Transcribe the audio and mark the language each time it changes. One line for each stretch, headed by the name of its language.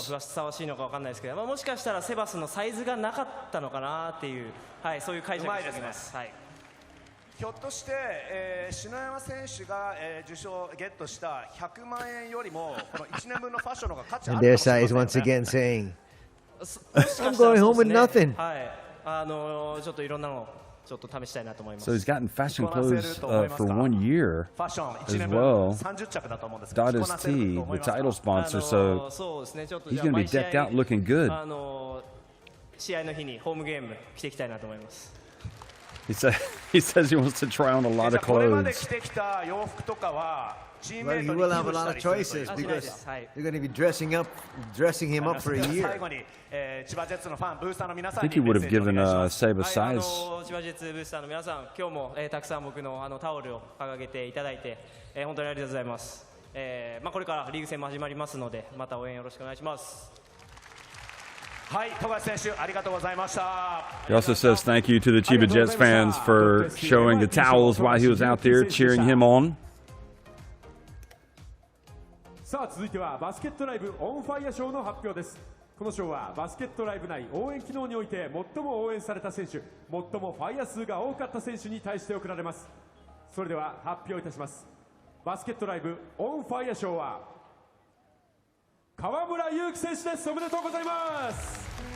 Japanese: ふさわしいのかわかんないですけど、もしかしたらセバスのサイズがなかったのかなっていう、そういう解釈をしています。ひょっとして、篠山選手が、受賞ゲットした100万円よりもこの1年分のファッションの方が価値ある
English: And their size once again saying, I'm going home with nothing.
Japanese: ちょっといろんなのちょっと試したいなと思います。
English: So he's gotten fashion clothes for 1 year as well. Dottis T, the title sponsor, so he's going to be decked out looking good.
Japanese: 試合の日にホームゲーム着ていきたいなと思います。
English: He says he wants to try on a lot of clothes. Well, he will have a lot of choices because they're going to be dressing him up for a year. I think he would have given Seba size.
Japanese: 千葉ジェッツブースターの皆さん、今日も、たくさん僕のタオルを掲げていただいて、本当にありがとうございます。これからリーグ戦も始まりますので、また応援よろしくお願いします。
English: He also says thank you to the Chiba Jets fans for showing the towels while he was out there cheering him on.
Japanese: さあ続いてはバスケットライブオンファイア賞の発表です。この賞はバスケットライブ内応援機能において最も応援された選手、最もファイア数が多かった選手に対して贈られます。それでは発表いたします。バスケットライブオンファイア賞は河村勇輝選手です。おめでとうございます。